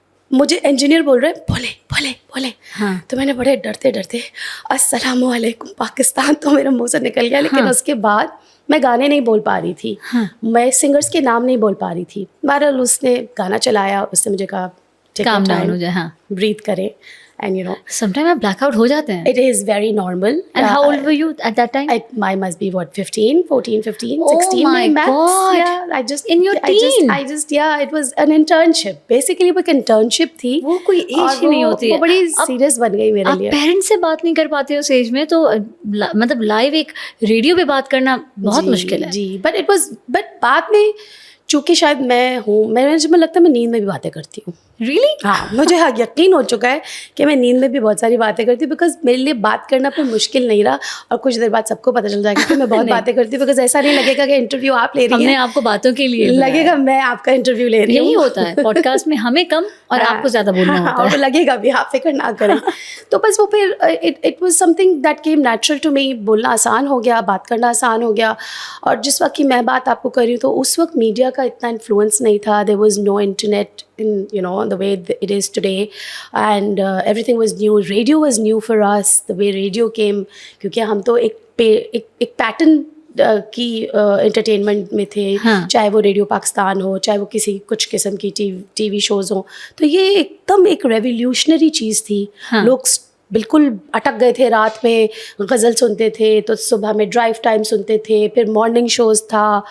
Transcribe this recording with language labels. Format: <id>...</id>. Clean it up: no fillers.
<ur>مجھے انجینئر بول رہے ہیں بولے. تو میں نے بڑے ڈرتے السلام علیکم پاکستان تو میرے منہ سے نکل گیا. لیکن اس کے بعد میں گانے نہیں بول پا رہی تھی, میں سنگرس کے نام نہیں بول پا رہی تھی. بہرحال اس نے گانا چلایا, اس نے مجھے کہا</ur> <en>calm down</en> <ur>ہو جائے, بریتھ کریں. And sometimes آپ بلیک آؤٹ ہو جاتے ہیں.</ur> <en>It is very normal. And how old were you at that time? I must be 14, 16. Oh my God. Yeah, in your teen. Yeah, it was an internship.</en> <ur>Basically وہ ایک internship تھی. وہ کوئی age ہی نہیں ہوتی ہے. وہ بڑی سیریس بن گئی میرے لیے. آپ پیرنٹس سے بات نہیں کر پاتے اس ایج میں, تو مطلب لائیو ایک ریڈیو پہ بات کرنا بہت مشکل ہے. جی, but بعد میں چونکہ شاید میں ہوں, مجھے لگتا ہے میں نیند میں بھی باتیں کرتی ہوں.</ur> <en>Really?</en> <ur>ہاں, مجھے یقین ہو چکا ہے کہ میں نیند میں بھی بہت ساری باتیں کرتی ہوں, بیکاز میرے لیے بات کرنا پہ مشکل نہیں رہا. اور کچھ دیر بعد سب کو پتہ چل جائے گا کہ میں بہت باتیں کرتی ہوں, بیکاز ایسا نہیں لگے گا کہ انٹرویو آپ لے رہی ہیں. ہم نے آپ کو باتوں کے لیے لگے گا میں آپ کا انٹرویو لے رہی ہوں. یہی ہوتا ہے پوڈ کاسٹ میں, ہمیں کم اور آپ کو زیادہ بولنا ہوتا ہے. اور لگے گا بھی, آپ فکر نہ کریں. تو بس وہ پھر</ur> <en>It was something that came natural to me.</en> <ur>بولنا آسان ہو گیا, بات کرنا آسان ہو گیا. اور جس وقت کی میں بات آپ کو کر رہی ہوں, تو اس وقت میڈیا کا اتنا انفلوئنس نہیں تھا.</ur> <en>There was no internet in the way it is today, and everything was new. Radio was new for us, the way radio came,</en> <ur>کیونکہ ہم تو ایک پیٹرن کی انٹرٹینمنٹ میں تھے, چاہے وہ ریڈیو پاکستان ہو, چاہے وہ کچھ قسم کی ٹی وی شوز ہوں. تو یہ ایک دم ایک ریولیوشنری چیز تھی. لوگ بالکل اٹک گئے تھے, رات میں غزل سنتے تھے, تو صبح میں ڈرائیو ٹائم سنتے تھے, پھر مارننگ شوز تھا.</ur>